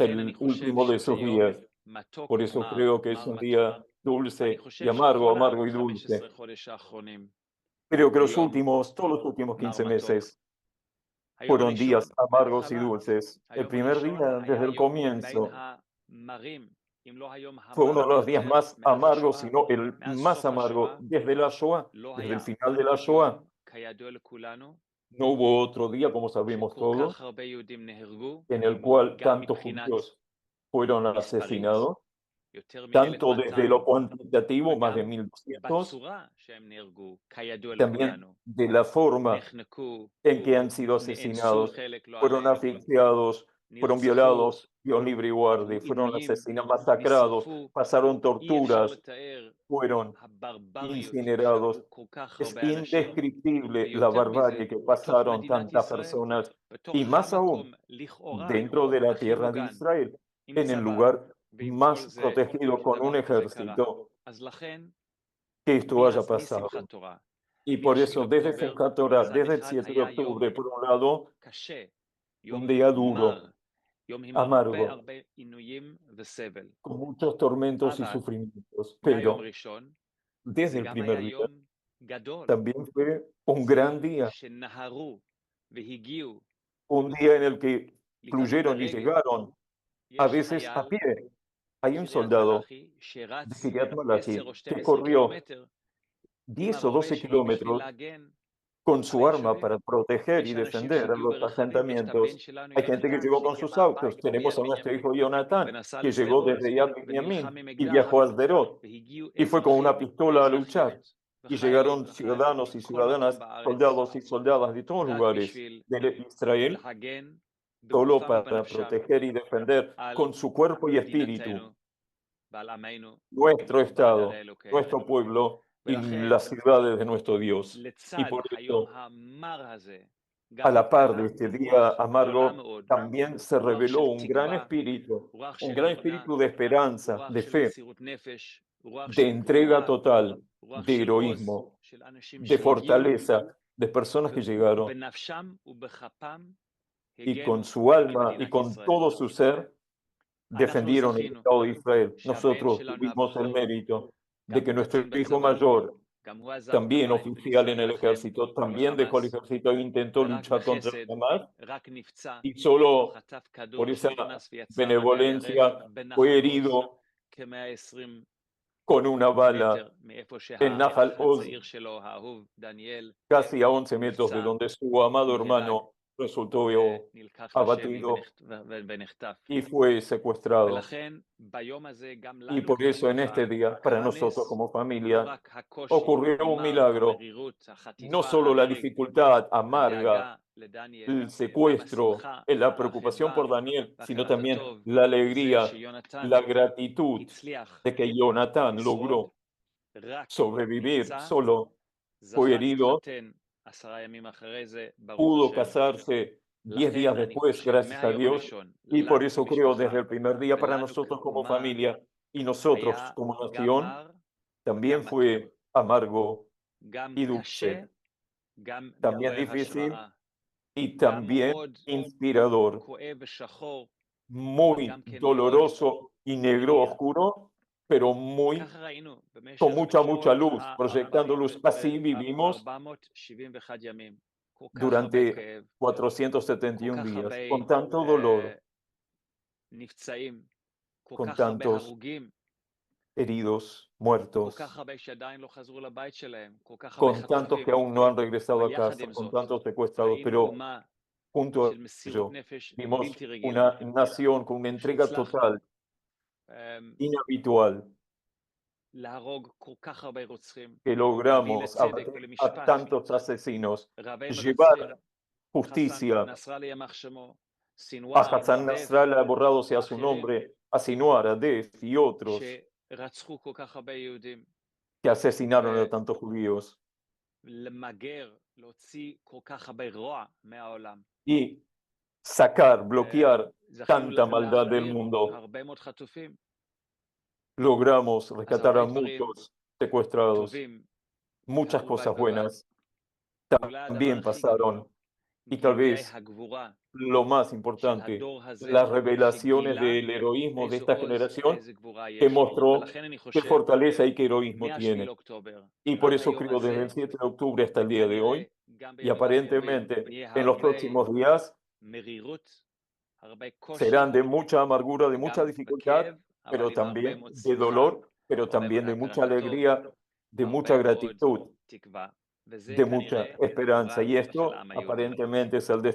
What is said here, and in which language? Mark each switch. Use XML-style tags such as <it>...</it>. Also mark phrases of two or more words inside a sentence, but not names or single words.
<he>לכן אני</he> <es>el</es> <he>חושב</he> <es>último de</es> <he>שזה</he> <es>sus</es> <he>יום</he> <es>días.</es> <he>מתוק,</he> <es>Por eso creo que es</es> <he>מר</he> <es>un</es> <he>מתוק,</he> <es>día</es> <he>ואני</he> <es>dulce y</es> <he>חושב</he> <es>amargo,</es> <he>שכל</he> <es>amargo y</es> <he>ה-15</he> <es>dulce.</es> <he>חודש האחרונים</he> <es>Creo que</es> <he>הוא</he> <es>los</es> <he>יום</he> <es>últimos, todos los últimos</es> <he>מר</he> <es>15</es> <he>מתוק.</he> <es>meses</es> <he>היום</he> <es>fueron</es> <he>הראשון</he> <es>días amargos y</es> <he>למלחמה,</he> <es>dulces. El</es> <he>היום</he> <es>primer</es> <he>הראשון</he> <es>día, desde</es> <he>היה</he> <es>el</es> <he>יום בין</he> <es>comienzo,</es> <he>המרים, אם לא היום</he> <es>fue</es> <he>המר</he> <es>uno de los días</es> <he>ביותר</he> <es>más</es> <he>מאז</he> <es>amargos,</es> <he>השואה,</he> <es>sino el</es> <he>מאז</he> <es>más</es> <he>סוף</he> <es>amargo</es> <he>השואה,</he> <es>desde la Shoah,</es> <he>לא</he> <es>desde el</es> <he>היה</he> <es>final de la</es> <he>עוד</he> <es>Shoah.</es> <he>יום, כידוע לכולנו,</he> <es>No hubo otro día, como sabemos</es> <he>שכל</he> <es>todos,</es> <he>כך הרבה יהודים נהרגו,</he> <es>en el cual</es> <he>גם</he> <es>tantos</es> <he>מבחינת</he> <es>judíos fueron</es> <he>מספרית,</he> <es>asesinados,</es> <he>יותר</he> <es>tanto</es> <he>מ-1,200,</he> <es>desde lo cuantitativo, más de</es> <he>וגם</he> <es>1.200,</es> <he>בצורה שהם נהרגו, כידוע</he> <es>también</es> <he>לכולנו.</he> <es>de la forma</es> <he>נחנקו,</he> <es>en que han sido</es> <he>נאנסו</he> <es>asesinados,</es> <he>חלק, לא</he> <es>fueron</es> <he>עלינו,</he> <es>asfixiados, fueron</es> <he>נרצחו,</he> <es>violados, Dios libre y guarde,</es> <he>עברו</he> <es>fueron</es> <he>עינויים,</he> <es>asesinados, masacrados,</es> <he>נשרפו,</he> <es>pasaron</es> <he>אי אפשר</he> <es>torturas,</es> <he>לתאר</he> <es>fueron</es> <he>הברבריות</he> <es>incinerados.</es> <he>שעברו כל כך</he> <es>Es</es> <he>הרבה אנשים,</he> <es>indescriptible la</es> <he>ויותר מזה,</he> <es>barbarie que</es> <he>בתוך</he> <es>pasaron</es> <he>מדינת</he> <es>tantas</es> <he>ישראל,</he> <es>personas,</es> <he>בתוך</he> <es>y más aún</es> <he>המקום לכאורה</he> <es>dentro de la</es> <he>הכי</he> <es>tierra de</es> <he>מוגן,</he> <es>Israel,</es> <he>עם</he> <es>en el</es> <he>צבא,</he> <es>lugar</es> <he>ועם כל</he> <es>más</es> <he>זה,</he> <es>protegido con un</es> <he>דבר כזה קרה.</he> <es>ejército,</es> <he>אז לכן,</he> <es>que esto haya</es> <he>משמחת</he> <es>pasado.</es> <he>תורה,</he> <es>Y por</es> <he>מ-7</he> <es>eso, desde</es> <he>לאוקטובר,</he> <es>Simchat Torah,</es> <he>מצד</he> <es>desde el</es> <he>אחד</he> <es>7 de</es> <he>היה יום</he> <es>octubre, por un lado,</es> <he>קשה,</he> <es>un</es> <he>יום</he> <es>día</es> <he>מר,</he> <es>duro,</es> <he>יום עם</he> <es>amargo,</es> <he>הרבה עינויים וסבל.</he> <es>con muchos tormentos y</es> <he>אבל</he> <es>sufrimientos,</es> <he>מהיום</he> <es>pero</es> <he>ראשון,</he> <es>desde</es> <he>זה</he> <es>el</es> <he>גם</he> <es>primer</es> <he>היה</he> <es>día</es> <he>יום גדול.</he> <es>también fue un</es> <he>זה</he> <es>gran</es> <he>יום</he> <es>día,</es> <he>שנהרו והגיעו</he> <es>un día en el que</es> <he>לפעמים</he> <es>fluyeron y</es> <he>ברגל.</he> <es>llegaron, a</es> <he>יש</he> <es>veces a</es> <he>חייל</he> <es>pie. Hay un</es> <he>בקריית</he> <es>soldado</es> <he>מלאכי</he> <es>de</es> <he>שרץ</he> <es>Kiryat</es> <he>10</he> <es>Malachi</es> <he>או</he> <es>que</es> <he>12</he> <es>corrió</es> <he>קילומטר עם</he> <es>10 o</es> <he>הרובה</he> <es>12</es> <he>שלו בשביל</he> <es>kilómetros</es> <he>להגן</he> <es>con</es> <he>על</he> <es>su arma</es> <he>היישובים.</he> <es>para proteger y</es> <he>יש אנשים</he> <es>defender a</es> <he>שהגיעו</he> <es>los</es> <he>ברכבים, ויש את הבן</he> <es>asentamientos.</es> <he>שלנו</he> <es>Hay gente que</es> <he>יונתן</he> <es>llegó con</es> <he>שהגיע</he> <es>sus autos.</es> <he>מהבית</he> <es>Tenemos a</es> <he>ביד</he> <es>nuestro</es> <he>בנימין</he> <es>hijo Jonathan,</es> <he>ונסע</he> <es>que llegó</es> <he>לשדרות</he> <es>desde Yad</es> <he>ונלחם</he> <es>Binyamin</es> <he>עם</he> <es>y</es> <he>אקדח,</he> <es>viajó a Sderot</es> <he>והגיעו</he> <es>y fue con una</es> <he>אזרחים</he> <es>pistola a luchar.</es> <he>ואזרחיות</he> <es>Y</es> <he>וחיילים</he> <es>llegaron</es> <he>וחיילות</he> <es>ciudadanos y</es> <he>מכל מקום</he> <es>ciudadanas,</es> <he>בארץ</he> <es>soldados y soldadas de todos</es> <he>רק</he> <es>lugares</es> <he>בשביל</he> <es>de Israel,</es> <he>להגן</he> <es>solo</es> <he>בגופם</he> <es>para</es> <he>ובנפשם</he> <es>proteger y defender</es> <he>על</he> <es>con su cuerpo y espíritu</es> <he>מדינתנו ועל עמנו</he> <es>nuestro</es> <he>ועל ערי</he> <es>Estado,</es> <he>אלוקינו.</he> <es>nuestro pueblo y</es> <he>ולכן,</he> <es>las ciudades de nuestro Dios. Y</es> <he>לצד</he> <es>por</es> <he>היום</he> <es>eso,</es> <he>המר הזה,</he> <es>a</es> <he>גם</he> <es>la par de</es> <he>התגלה</he> <es>este día</es> <he>רוח גדולה</he> <es>amargo,</es> <he>מאוד,</he> <es>también se</es> <he>רוח</he> <es>reveló</es> <he>של</he> <es>un gran</es> <he>תקווה,</he> <es>espíritu,</es> <he>רוח</he> <es>un</es> <he>של</he> <es>gran</es> <he>אמונה,</he> <es>espíritu de esperanza,</es> <he>רוח</he> <es>de</es> <he>של</he> <es>fe,</es> <he>מסירות נפש, רוח</he> <es>de</es> <he>של</he> <es>entrega</es> <he>גבורה,</he> <es>total,</es> <he>רוח</he> <es>de</es> <he>של עוז,</he> <es>heroísmo,</es> <he>של אנשים</he> <es>de</es> <he>שהגיעו</he> <es>fortaleza, de personas que llegaron</es> <he>בנפשם ובכפם</he> <es>y con</es> <he>הגנו</he> <es>su</es> <he>על</he> <es>alma y</es> <he>מדינת</he> <es>con</es> <he>ישראל.</he> <es>todo su ser</es> <he>אנחנו</he> <es>defendieron el</es> <he>זכינו</he> <es>Estado de Israel.</es> <he>שהבן</he> <es>Nosotros</es> <he>שלנו</he> <es>tuvimos el</es> <he>הבכור,</he> <es>mérito de</es> <he>גם</he> <es>que nuestro</es> <he>קצין</he> <es>hijo</es> <he>בצבא,</he> <es>mayor,</es> <he>גם הוא עזב את</he> <es>también</es> <he>הבית</he> <es>oficial</es> <he>וניסה</he> <es>en el</es> <he>להילחם</he> <es>ejército, también dejó el</es> <he>בחמאס,</he> <es>ejército e intentó</es> <he>ורק</he> <es>luchar contra el</es> <he>בחסד,</he> <es>Hamas,</es> <he>רק נפצע,</he> <es>y solo</es> <he>חטף כדור</he> <es>por esa</es> <he>שנכנס ויצא רגע</he> <es>benevolencia</es> <he>ירך</he> <es>fue</es> <he>בנחל עוז,</he> <es>herido</es> <he>כ-120</he> <es>con una bala</es> <he>מטר מאיפה</he> <es>en Nahal</es> <he>שהאח</he> <es>Oz,</es> <he>הצעיר שלו, האהוב, דניאל,</he> <es>casi a 11 metros de</es> <he>נפצע</he> <es>donde su amado</es> <he>ונהרג,</he> <es>hermano resultó</es> <he>ונלקח לשבי</he> <es>abatido</es> <he>ונחטף.</he> <es>y fue secuestrado.</es> <he>ולכן ביום הזה גם</he> <es>Y</es> <he>לנו</he> <es>por eso en</es> <he>כמשפחה</he> <es>este día, para</es> <he>קרה</he> <es>nosotros</es> <he>נס,</he> <es>como</es> <he>לא</he> <es>familia,</es> <he>רק הקושי,</he> <es>ocurrió un</es> <he>המר,</he> <es>milagro.</es> <he>המרירות,</he> <es>No</es> <he>החטיפה,</he> <es>solo la</es> <he>ההרג,</he> <es>dificultad amarga,</es> <he>הדאגה לדניאל,</he> <es>el</es> <he>וגם</he> <es>secuestro,</es> <he>השמחה</he> <es>la preocupación</es> <he>והחדווה</he> <es>por Daniel, sino</es> <he>והכרת</he> <es>también</es> <he>הטוב,</he> <es>la</es> <he>זה</he> <es>alegría,</es> <he>שיונתן</he> <es>la gratitud</es> <he>הצליח</he> <es>de que Jonathan</es> <he>לשרוד,</he> <es>logró</es> <he>רק</he> <es>sobrevivir,</es> <he>נפצע,</he> <es>solo fue</es> <he>זכה</he> <es>herido,</es> <he>להתחתן 10 ימים אחרי זה, ברוך</he> <es>pudo</es> <he>השם.</he> <es>casarse 10 días</es> <he>לכן אני</he> <es>después,</es> <he>חושב</he> <es>gracias a</es> <he>מהיום</he> <es>Dios,</es> <he>הראשון,</he> <es>y por</es> <he>לנו</he> <es>eso creo</es> <he>כמשפחה</he> <es>desde el primer día para</es> <he>ולנו</he> <es>nosotros como</es> <he>כאומה,</he> <es>familia y nosotros</es> <he>היה</he> <es>como</es> <he>גם</he> <es>nación,</es> <he>מר,</he> <es>también</es> <he>גם מתוק,</he> <es>fue amargo</es> <he>גם</he> <es>y</es> <he>קשה,</he> <es>dulce,</es> <he>גם</he> <es>también</es> <he>מעורר</he> <es>difícil</es> <he>השראה,</he> <es>y</es> <he>גם</he> <es>también</es> <he>מאוד</he> <es>inspirador,</es> <he>כואב ושחור, אבל</he> <es>muy</es> <he>גם כן מאוד</he> <es>doloroso y negro</es> <he>מאיר.</he> <es>oscuro, pero muy</es> <he>ככה ראינו</he> <es>con</es> <he>במשך</he> <es>mucha luz, proyectando</es> <he>כל</he> <es>luz. Así vivimos</es> <he>471 ימים. כל כך הרבה</he> <es>durante</es> <he>כאב, כל</he> <es>471</es> <he>כך</he> <es>días,</es> <he>הרבה</he> <es>con tanto dolor,</es> <he>נפצעים, כל</he> <es>con</es> <he>כך הרבה</he> <es>tantos</es> <he>הרוגים,</he> <es>heridos,</es> <he>כל</he> <es>muertos,</es> <he>כך הרבה שעדיין לא חזרו לבית שלהם, כל כך הרבה</he> <es>con tantos</es> <he>חטופים.</he> <es>que aún no han regresado</es> <he>אבל</he> <es>a</es> <he>יחד</he> <es>casa,</es> <he>עם</he> <es>con</es> <he>זאת,</he> <es>tantos secuestrados,</es> <he>ראינו</he> <es>pero</es> <he>אומה</he> <es>junto</es> <he>של</he> <es>a</es> <he>מסירות</he> <es>ello,</es> <he>נפש</he> <es>vimos</es> <he>בלתי רגילה,</he> <es>una nación con una entrega</es> <he>שהצלחנו</he> <es>total, inhabitual,</es> <he>להרוג כל כך הרבה רוצחים,</he> <es>que</es> <he>להביא</he> <es>logramos</es> <he>לצדק</he> <es>abatir a</es> <he>ולמשפט</he> <es>tantos asesinos,</es> <he>רבי מרצחים,</he> <es>llevar</es> <he>חסן</he> <es>justicia</es> <he>נסראללה יימח שמו,</he> <es>a</es> <he>סינואר,</he> <es>Hassan</es> <he>דף,</he> <es>Nasrallah, borrado sea su</es> <he>אחרים,</he> <es>nombre, a Sinwar, a Def y otros</es> <he>שרצחו כל כך הרבה יהודים,</he> <es>que asesinaron a tantos judíos</es> <he>למגר, להוציא כל כך הרבה רוע מהעולם.</he> <es>y sacar, bloquear</es> <he>זכינו</he> <es>tanta maldad del</es> <he>להחזיר</he> <es>mundo.</es> <he>הרבה מאוד חטופים.</he> <es>Logramos</es> <he>אז</he> <es>rescatar a</es> <he>הרבה דברים</he> <es>muchos secuestrados.</es> <he>טובים</he> <es>Muchas</es> <he>קרו</he> <es>cosas</es> <he>בד בבד.</he> <es>buenas</es> <he>ואולי הדבר</he> <es>también</es> <he>הכי גדול,</he> <es>pasaron. Y tal</es> <he>גילויי</he> <es>vez</es> <he>הגבורה</he> <es>lo más</es> <he>של</he> <es>importante,</es> <he>הדור הזה,</he> <es>las revelaciones</es> <he>שגילה</he> <es>del heroísmo de</es> <he>איזה</he> <es>esta</es> <he>עוז</he> <es>generación</es> <he>ואיזה גבורה</he> <es>que</es> <he>יש לו.</he> <es>mostró</es> <he>ולכן אני</he> <es>qué</es> <he>חושב,</he> <es>fortaleza y qué heroísmo</es> <he>מ-7</he> <es>tiene.</es> <he>לאוקטובר,</he> <es>Y por</es> <he>עד</he> <es>eso</es> <he>היום</he> <es>creo desde</es> <he>הזה,</he> <es>el 7 de octubre hasta el día de</es> <he>וכנראה</he> <es>hoy,</es> <he>גם</he> <es>y</es> <he>בימים הקרובים,</he> <es>aparentemente</es> <he>יהיה</he> <es>en los</es> <he>הרבה</he> <es>próximos días,</es> <he>מרירות, הרבה קושי,</he> <es>serán de mucha amargura, de mucha</es> <he>גם</he> <es>dificultad,</es> <he>בכאב, אבל</he> <es>pero</es> <he>עם הרבה</he> <es>también</es> <he>מאוד</he> <es>de</es> <he>שמחה,</he> <es>dolor, pero</es> <he>הרבה</he> <es>también</es> <he>מאוד</he> <es>de mucha</es> <he>הכרת הטוב,</he> <es>alegría, de mucha</es> <he>הרבה מאוד</he> <es>gratitud,</es> <he>תקווה, וזה</he> <es>de mucha</es> <he>כנראה</he> <es>esperanza.</es> <he>הגורל</he> <es>Y</es> <he>של</he> <es>esto</es> <he>העם היהודי.</he> <es>aparentemente es el</es>